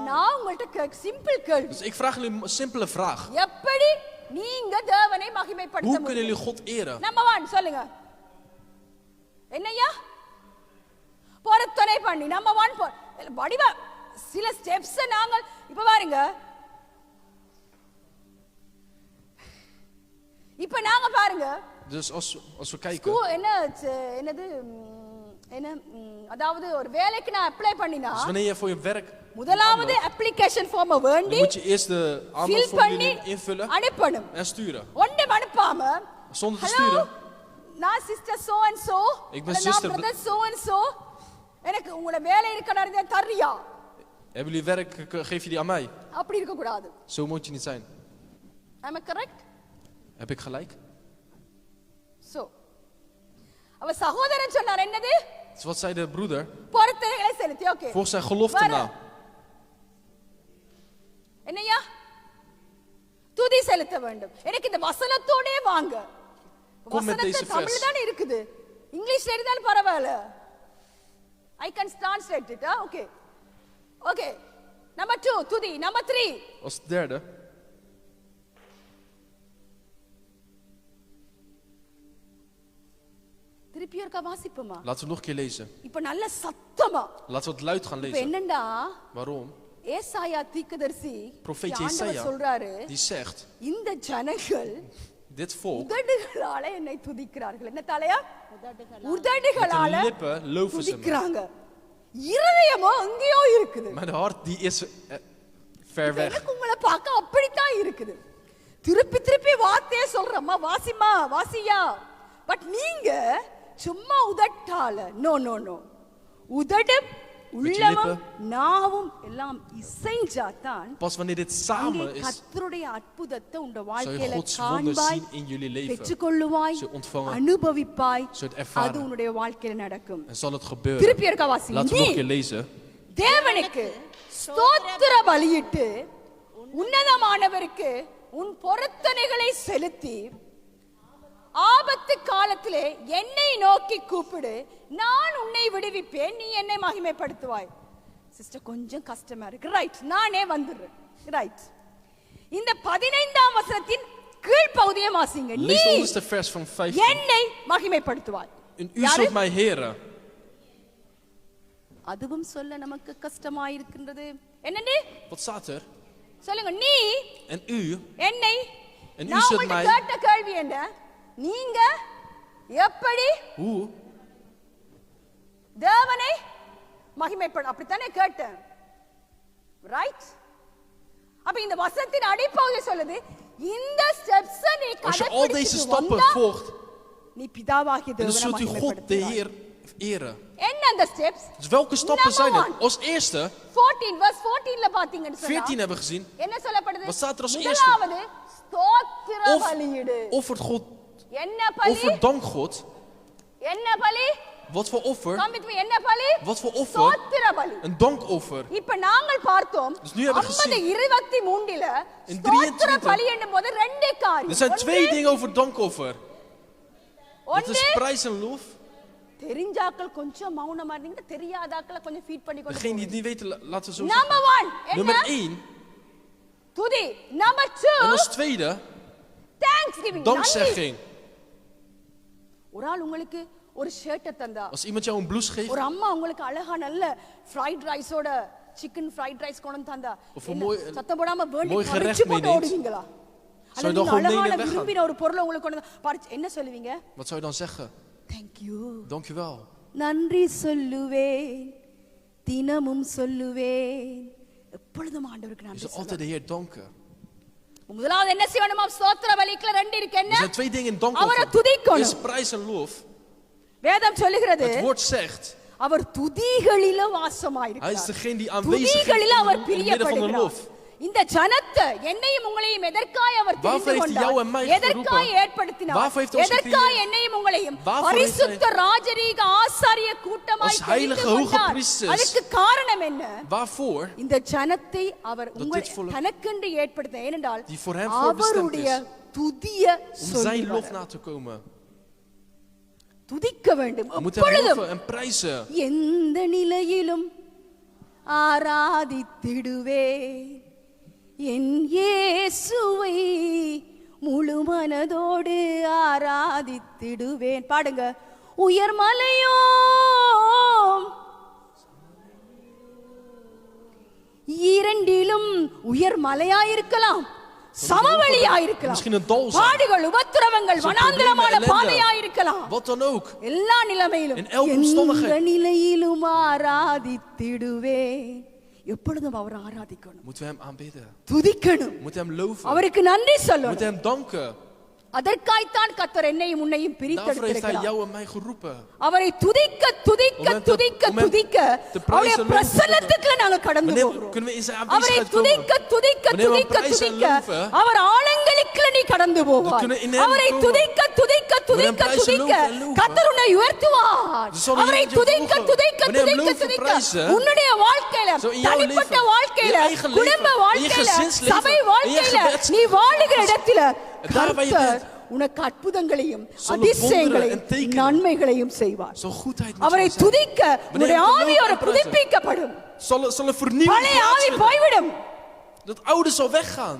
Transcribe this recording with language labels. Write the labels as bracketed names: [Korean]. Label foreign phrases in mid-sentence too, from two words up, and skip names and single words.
[Tamil] நான் உங்கள்ட்ட சிம்பிள் கேள்வி. [Dutch] Dus ik vraag jullie een simpele vraag. [Tamil] எப்படி நீங்க தேவனை மகிமைப்படுத்த [Dutch] Hoe [Tamil] முடியும்? [Dutch] kunnen jullie God eren? [Tamil] நம்பர் 1 சொல்லுங்க. என்னய்யா? பொருத்தனை பண்ணி நம்பர் 1 வடிவ சில ஸ்டெப்ஸ் நாங்கள் இப்ப பாருங்க. இப்ப நாங்க பாருங்க. [Dutch] Dus als we kijken. [Tamil] என்னது அதாவது ஒரு வேலைக்கு நான் அப்ளை பண்ணினா [Dutch] Dus wanneer je voor je werk [Tamil] முதலாவது [English] application form [Dutch] dan [Tamil] வேண்டி [Dutch] moet je eerst de aanmeldformulier invullen [Tamil] அனுப்பணும். [Dutch] en sturen. [Tamil] ஒண்ணே அனுப்பாம [Dutch] Zonder te sturen. [Tamil] நான் சிஸ்டர் [English] so and so [Dutch] Ik ben zuster. [Tamil] பிரதர் [English] so and so [Tamil] எனக்கு உங்களோட வேலை இருக்கறதே தரியா. [Dutch] Hebben jullie werk, geef je die aan mij? [Tamil] அப்படி இருக்க கூடாது. [Dutch] Zo moet je niet zijn. [English] Am I correct? [Dutch] Heb ik gelijk? [Tamil] So. அவ சகோதரன் சொன்னார் என்னது? [Dutch] Dus wat zei de broeder? [Tamil] பொருத்தனைகளை செலுத்தி ஓகே. [Dutch] Volgens zijn gelofte na. [Tamil] என்னய்யா? துதி செலுத்த வேண்டும். எனக்கு இந்த வசனத்தோடே வாங்க. [Dutch] Kom met deze vers. [Tamil] தமிழ்ல தான் இருக்குது. இங்கிலீஷ்ல இருந்தாலும் பரவாயில்லை. [English] I can translate it. Okay. Okay. Number 2 துதி. Number 3. [Dutch] Als derde. [Tamil] திருப்பி ஒருக்கா வாசிப்போமா? [Dutch] Laten we nog een keer lezen. [Tamil] இப்ப நல்ல சத்தமா. [Dutch] Laten we het luid gaan [Tamil] இப்ப [Dutch] lezen. [Tamil] என்னண்டா? [Dutch] Waarom? [Tamil] ஏசாயா தீர்க்கதரிசி [Dutch] Profeet [Tamil] ஆண்டவர் [Dutch] Jesaja [Tamil] சொல்றாரு [Dutch] die zegt, [Tamil] இந்த ஜனங்கள் [Dutch] dit volk, [Tamil] உதடுகளால என்னை துதிக்கிறார்கள். என்ன தலையா? [Dutch] met [Tamil] உதடுகளால [Dutch] hun lippen loven ze me. [Tamil] துதிக்கிறாங்க. இருதயமோ எங்கேயோ இருக்குது. [Dutch] Maar de hart die is ver weg. [Tamil] எனக்கு உங்களை பார்க்க அப்படித்தான் இருக்குது. திருப்பி திருப்பி வார்த்தையே சொல்றம்மா வாசிமா வாசியா. பட் நீங்க சும்மா உதட்டால [English] no no no [Tamil] உதடும் உள்ளமும் நாவும் எல்லாம் இசைஞ்சாதான் [Dutch] Pas wanneer dit samen is, [Tamil] கர்த்தருடைய அற்புதத்தை உங்க [Dutch] zou je [Tamil] வாழ்க்கையில [Dutch] Gods wonders [Tamil] காண்பாய் [Dutch] zien in jullie leven. [Tamil] பெற்றுக்கொள்ளுவாய் [Dutch] Zul je ontvangen. [Tamil] அனுபவிப்பாய் [Dutch] Zul je het ervaren. [Tamil] அது உன்னுடைய வாழ்க்கையில நடக்கும். [Dutch] En zal het gebeuren. [Tamil] திருப்பி இருக்க வாசி. [Dutch] Laten we nog een keer lezen. [Tamil] தேவனுக்கு ஸ்தோத்திர பலியிட்டு உன்னதமானவருக்கு உன் பொருத்தனைகளை செலுத்தி ஆபத்து காலத்திலே என்னை நோக்கி கூப்பிடு நான் உன்னை விடுவிப்பேன் நீ என்னை மகிமைப்படுத்துவாய். சிஸ்டர் கொஞ்சம் கஷ்டமா இருக்கு. ரைட் நானே வந்துடுறேன். ரைட் இந்த 15ஆம் வசனத்தின் கீழ் பகுதியை வாசிங்க. நீ [Dutch] Lees de onderste vers van 15. [Tamil] என்னை மகிமைப்படுத்துவாய். [Dutch] En u zult mij heren. [Tamil] அதுவும் சொல்ல நமக்கு கஷ்டமாயிருக்கின்றது. என்னன்னு [Dutch] Wat staat er? [Tamil] சொல்லுங்க. நீ [Dutch] En u [Tamil] என்னை [Dutch] En u [Tamil] நான் [Dutch] zult [Tamil] உங்கள்ட்ட [Dutch] mij- [Tamil] கேட்ட கேள்வி என்ன? நீங்க எப்படி [Dutch] hoe [Tamil] தேவனை மகிமைப்பட அப்படித்தானே கேட்டேன். ரைட்? அப்ப இந்த வசனத்தின் அடிப்பகுதி சொல்லுது இந்த ஸ்டெப்ஸ் நீ [Dutch] als je al deze stappen [Tamil] கடைபிடிச்சு [Dutch] volgt, [Tamil] நீ பிதாவாகிய [Dutch] dan [Tamil] தேவனை [Dutch] zult u God de [Tamil] மகிமைப்படுத்துவாய். [Dutch] Heer eren. [Tamil] என்ன அந்த ஸ்டெப்ஸ்? [Dutch] Dus welke stappen zijn [English] Number [Dutch] het? Als eerste, [Tamil] 14 verse 14ல பாத்தீங்கன்னு சொன்னா [Dutch] 14 hebben we gezien. [Tamil] என்ன சொல்லப்படுது? [Dutch] Wat staat er als [Tamil] முதலாவது ஸ்தோத்திர [Dutch] Of [Tamil] பலியிடு. [Dutch] offert God, [Tamil] என்ன பலி? [Dutch] offer dank God. [Tamil] என்ன பலி? [Dutch] Wat voor offer? [English] Come with me. [Tamil] என்ன பலி? [Dutch] Wat voor offer? [Tamil] ஸ்தோத்திர பலி. [Dutch] Een dankoffer. [Tamil] இப்ப நாங்கள் பார்த்தோம் [Dutch] Dus nu hebben we gezien. [Tamil] 23ல [Dutch] In [Tamil] ஸ்தோத்திர [Dutch] 23 [Tamil] பலி என்னும்போது ரெண்டு காரியம். [Dutch] Er zijn twee dingen over dankoffer. Dat is [Tamil] ஒன்று [Dutch] prijs en lof. [Tamil] தெரிஞ்சாக்கள் கொஞ்சம் மௌனமா இருந்தீங்க, தெரியாதாக்களை கொஞ்சம் ஃபீட் பண்ணி கொண்டு [Dutch] Degene die het niet weten, laten we zo [Tamil] நம்பர் [Dutch] zeggen. [Tamil] 1 [Dutch] Nummer [Tamil] என்ன? [Dutch] 1. [Tamil] துதி. நம்பர் 2 [Dutch] En als tweede, [English] thanksgiving. [Dutch] dankzegging. [Tamil] ஒரு ஆள் உங்களுக்கு ஒரு ஷர்ட்டை தந்தா, [Dutch] Als iemand jou een blouse geeft, [Tamil] ஒரு அம்மா உங்களுக்கு அழகா நல்ல [English] fried rice chicken fried rice [Tamil] கொண்டு வந்து தந்தா, [Dutch] Of een [Tamil] என்ன, [Dutch] mooi- [Tamil] சத்தம் போடாம வேண்டி [Dutch] mooi gerecht [Tamil] பறிச்சு போட்டு [Dutch] meeneemt. [Tamil] ஓடுவீங்களா? [Dutch] Zou je [Tamil] அல்லது [Dutch] dan [Tamil] நீங்க [Dutch] gewoon [Tamil] அழகான [Dutch] meenemen weggaan? [Tamil] விரும்பின ஒரு பொருளை உங்களுக்கு கொண்டு வந்து பறிச்சு என்ன சொல்லுவீங்க? [Dutch] wat zou je dan zeggen? [English] Thank you. [Dutch] Dank je wel. [Tamil] நன்றி சொல்லுவேன், தினமும் சொல்லுவேன், எப்பொழுதும் ஆண்டவருக்கு [Dutch] Je [Tamil] நன்றி [Dutch] zal altijd [Tamil] சொல்லுவேன். [Dutch] de Heer danken. [Tamil] முதலாவது என்ன செய்யணுமா? ஸ்தோத்திர பலிக்குள்ள ரெண்டு இருக்கு. [Dutch] Er [Tamil] என்ன? [Dutch] zijn twee dingen in [Tamil] அவரை [Dutch] dankoffer. [Tamil] துதிக்கணும். [Dutch] Is prijs en lof. [Tamil] வேதம் சொல்லுகிறது [Dutch] Het woord zegt, [Tamil] அவர் துதிகளில [Dutch] hij is [Tamil] வாசமாயிருக்கிறார். [Dutch] degene die aanwezig is [Tamil] துதிகளில அவர் [Dutch] in het midden van de [Tamil] பிரியப்படுகிறார். [Dutch] lof. [Tamil] இந்த ஜனத்தை என்னையும் உங்களையும் எதற்காய் அவர் [Dutch] Waarvoor [Tamil] தெரிந்து [Dutch] heeft hij jou en mij [Tamil] கொண்டார்? எதற்காய் [Dutch] geroepen? [Tamil] ஏற்படுத்தினார்? [Dutch] Waarvoor heeft hij ons [Tamil] எதற்காய் [Dutch] gecreëerd? [Tamil] என்னையும் உங்களையும் [Dutch] Waarvoor heeft [Tamil] பரிசுத்த [Dutch] hij- [Tamil] ராஜரீக ஆசாரிய கூட்டமாய் [Dutch] Als heilige [Tamil] தெரிந்து [Dutch] hoge [Tamil] கொண்டார். [Dutch] priesters. [Tamil] அதுக்கு காரணம் என்ன? [Dutch] Waarvoor? [Tamil] இந்த ஜனத்தை அவர் [Dutch] dit volk- [Tamil] தனக்கென்று ஏற்படுத்த ஏனென்றால் [Dutch] Die voor hem voorbestemd [Tamil] அவருடைய [Dutch] is. [Tamil] துதிய [Dutch] Om zijn lof [Tamil] சொல்லி [Dutch] na te komen. [Tamil] துதிக்க வேண்டும் [Dutch] We moeten hem [Tamil] எப்பொழுதும் [Dutch] loven en prijzen. [Tamil] எந்த நிலையிலும் ஆராதித்திடுவேன் என் இயேசுவை முழு மனதோடு ஆராதித்திடுவேன். பாடுங்க. உயர்மலையோ இரண்டிலும் உயர் மலையாயிருக்கலாம், சமவெளியாயிருக்கலாம், [Dutch] Misschien een dal zijn. [Tamil] பாடுகள் உபத்திரவங்கள் [Dutch] Zo'n [Tamil] வனாந்திரமான [Dutch] problemen, ellende. [Tamil] பாதையாயிருக்கலாம். [Dutch] Wat dan ook. [Tamil] எல்லா நிலைமையிலும் [Dutch] In elke omstandigheid. [Tamil] எந்த நிலையிலும் ஆராதித்திடுவேன். எப்பொழுதும் அவர் ஆராதிக்கணும், [Dutch] Moeten we hem aanbidden. [Tamil] துதிக்கணும், [Dutch] Moeten we hem loven. [Tamil] அவருக்கு நன்றி [Dutch] Moeten [Tamil] சொல்லணும். [Dutch] hem danken. [Tamil] அதற்காய்த்தான் கர்த்தர் என்னையும் உன்னையும் [Dutch] Daarvoor heeft hij [Tamil] பிரித்தெடுத்திருக்கிறார். [Dutch] jou en mij geroepen. [Tamil] அவரை துதிக்க துதிக்க [Dutch] Om hem te- [Tamil] துதிக்க [Dutch] om hem [Tamil] துதிக்க [Dutch] te prijzen [Tamil] அவருடைய [Dutch] en loven. [Tamil] பிரசன்னத்துக்குள்ள நாங்க கடந்து [Dutch] Wanneer [Tamil] போகிறோம். [Dutch] kunnen we in zijn [Tamil] அவரை [Dutch] aanwezigheid [Tamil] துதிக்க [Dutch] komen? [Tamil] துதிக்க [Dutch] Wanneer we hem [Tamil] துதிக்க [Dutch] prijzen en [Tamil] துதிக்க [Dutch] loven. [Tamil] அவர் ஆழங்களுக்குள்ள நீ கடந்து போவாய். [Dutch] kunnen in hem [Tamil] அவரை [Dutch] komen. [Tamil] துதிக்க துதிக்க [Dutch] Wanneer hem [Tamil] துதிக்க [Dutch] prijzen, [Tamil] துதிக்க [Dutch] loven en loven. [Tamil] கர்த்தர் உன்னை உயர்த்துவார். [Dutch] Dus zal hij [Tamil] அவரை [Dutch] je [Tamil] துதிக்க [Dutch] verhogen. [Tamil] துதிக்க [Dutch] Wanneer hem [Tamil] துதிக்க [Dutch] loven, [Tamil] துதிக்க [Dutch] prijzen. [Tamil] உன்னுடைய வாழ்க்கையில, [Dutch] Zo in jouw [Tamil] தனிப்பட்ட [Dutch] leven, [Tamil] வாழ்க்கையில, [Dutch] in je eigen leven, [Tamil] குடும்ப [Dutch] in je [Tamil] வாழ்க்கையில, [Dutch] gezinsleven, [Tamil] சபை [Dutch] in je [Tamil] வாழ்க்கையில, [Dutch] gebeds- [Tamil] நீ வாழுகிற இடத்துல [Dutch] Daar waar je [Tamil] கர்த்தர் [Dutch] bent. [Tamil] உனக்கு அற்புதங்களையும் [Dutch] Zullen [Tamil] அதிசயங்களையும் [Dutch] wonderen en tekenen. [Tamil] நன்மைகளையும் செய்வார். [Dutch] Zo goedheid moet [Tamil] அவரை [Dutch] zijn zijn. [Tamil] துதிக்க உன்னுடைய [Dutch] hem te [Tamil] ஆவி [Dutch] loven [Tamil] ஒரு [Dutch] en prijzen. [Tamil] புதுப்பிக்கப்படும். [Dutch] Zal er vernieuwing [Tamil] பழைய ஆவி [Dutch] plaatsvinden. [Tamil] போய்விடும், [Dutch] Dat oude zal weggaan.